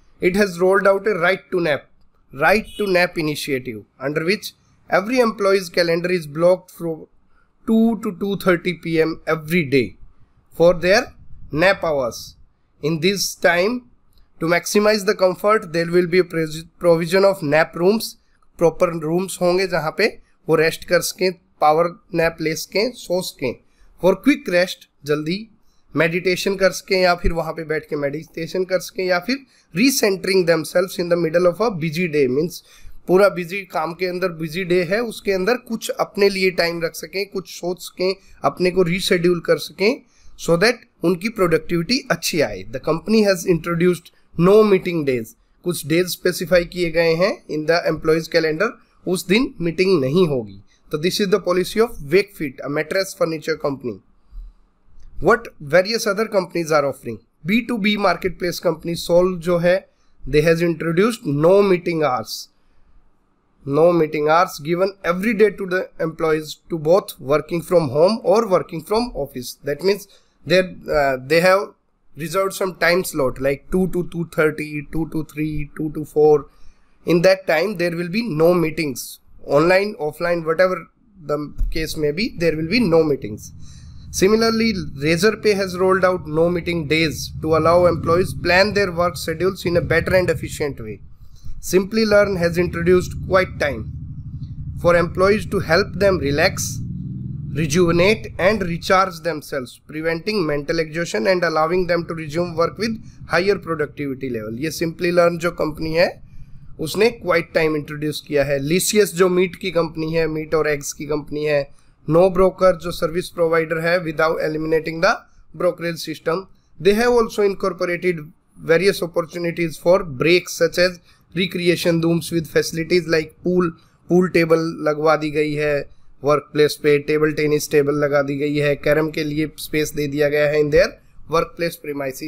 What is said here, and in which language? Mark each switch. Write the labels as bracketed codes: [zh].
[en] It has rolled out a right to nap initiative under which every employee's calendar is blocked from 2 to 2:30 p.m. every day for their nap hours. In this time, to maximize the comfort, there will be a provision of nap rooms. Proper rooms [hi] होंगे जहाँ पे वो rest कर सकें, power nap ले सकें, सो सकें। [en] for quick rest, [hi] जल्दी मेडिटेशन कर सकें या फिर वहाँ पे बैठ के मेडिटेशन कर सकें या फिर [en] recentering themselves in the middle of a busy day means [hi] पूरा बिजी काम के अंदर बिजी डे है, उसके अंदर कुछ अपने लिए टाइम रख सकें, कुछ सोच सकें, अपने को रीशेड्यूल कर सकें [en] so that [hi] उनकी प्रोडक्टिविटी अच्छी आए। [en] the company has introduced no meeting days, [hi] कुछ डेज स्पेसिफाई किए गए हैं [en] in the employees calendar, [hi] उस दिन मीटिंग नहीं होगी। [en] तो this is the policy of Wakefit, a mattress furniture company. What various other companies are offering? [hi] B2B market place company soul जो है, [en] They has introduced no meeting hours given every day to the employees to both working from home or working from office. That means they have reserved some time slot like 2 to 2:30, 2 to 3, 2 to 4. In that time there will be no meetings, online, offline, whatever the case may be, there will be no meetings. Similarly, Razorpay has rolled out no meeting days to allow employees plan their work schedules in a better and efficient way. SimplyLearn has introduced quiet time for employees to help them relax, rejuvenate and recharge themselves, preventing mental exhaustion and allowing them to resume work with higher productivity level. [hi] ये SimplyLearn जो company है उसने quiet time introduce किया है। Lysius जो meet की company है, meet और एग्स की कंपनी है। NoBroker जो सर्विस प्रोवाइडर है [en] without eliminating the brokerage system. They have also incorporated various opportunities for breaks such as recreation rooms with facilities like pool table [hi] लगवा दी गई है, वर्क प्लेस पे टेबल टेनिस टेबल लगा दी गई है, कैरम के लिए स्पेस दे दिया गया है [en] In their work place premises.